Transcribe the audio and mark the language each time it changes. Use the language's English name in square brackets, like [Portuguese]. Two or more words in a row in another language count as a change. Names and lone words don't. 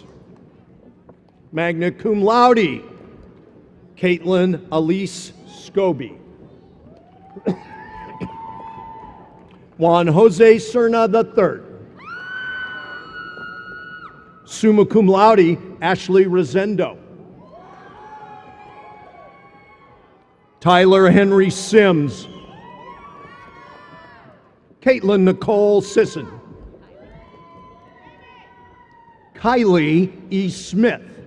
[English] Magna cum laude, Caitlin Elise Scobie. Juan Jose Cerna III. Summa cum laude, Ashley Rosendo. Tyler Henry Sims. Caitlin Nicole Sisson. Kylie E. Smith.